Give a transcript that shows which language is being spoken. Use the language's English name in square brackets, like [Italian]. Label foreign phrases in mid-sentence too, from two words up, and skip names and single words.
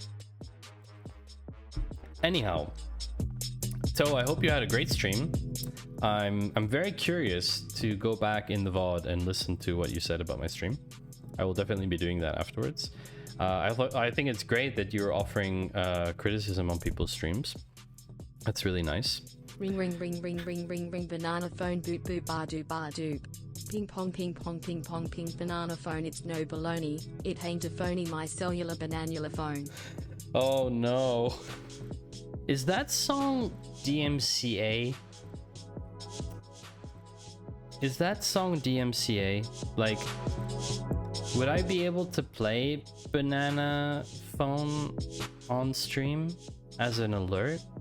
[English] Anyhow, so I hope you had a great stream. I'm very curious to go back in the VOD and listen to what you said about my stream. I will definitely be doing that afterwards. I think it's great that you're offering criticism on people's streams. That's really nice. Ring ring ring ring ring ring ring banana phone boot boot bar doop bar doop. Ping pong ping pong ping pong ping banana phone, it's no baloney. It ain't a phony, my cellular bananula phone. Oh no. Is that song DMCA? Is that song DMCA? Like, would I be able to play banana phone on stream as an alert?